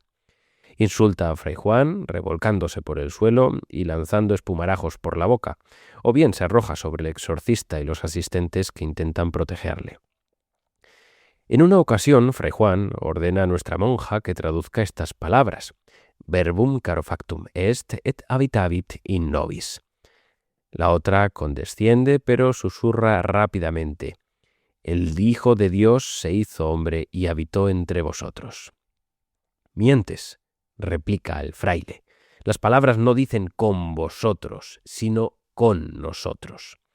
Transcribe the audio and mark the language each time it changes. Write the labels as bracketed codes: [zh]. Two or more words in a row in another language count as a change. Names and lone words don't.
[es] Insulta a Fray Juan, revolcándose por el suelo y lanzando espumarajos por la boca, o bien se arroja sobre el exorcista y los asistentes que intentan protegerle. En una ocasión, Fray Juan ordena a nuestra monja que traduzca estas palabras: [la] verbum caro factum est et habitavit in nobis. [es] La otra condesciende, pero susurra rápidamente: el Hijo de Dios se hizo hombre y habitó entre vosotros. Mientes, replica el fraile. Las palabras no dicen con vosotros, sino con nosotros.